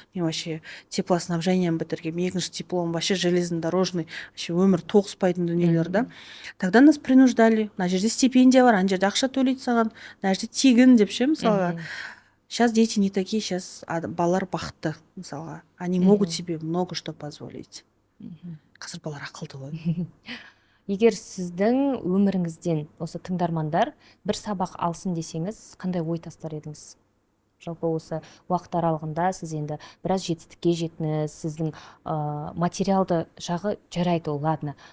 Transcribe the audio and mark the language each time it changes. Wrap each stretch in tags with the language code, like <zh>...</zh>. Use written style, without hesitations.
<kk>Мен вообще теплоснабжением бітіргем, екінші диплом вообще железнодорожный, вообще өмір тоғыспайтын дүниелер да.</kk> <ru>Тогда нас принуждали,</ru> <kk>мына жерде стипендия бар, ана жерде ақша төлейді саған, мына жерде тегін деп ше, мысалға.</kk> <ru>Сейчас дети не такие, сейчас</ru> <kk>балалар бақытты, мысалға.</kk> <ru>Они могут себе много что позволить.</ru> <kk>Қазір балалар ақылды ғой. Егер сіздің өміріңізден осы тыңдармандар бір сабақ алсын десеңіз, қандай ой тастар едіңіз? Жалпы осы уақыт аралығында сіз енді біраз жетістікке жеттіңіз, сіздің материалды жағы жарайды, ол ладно.</kk>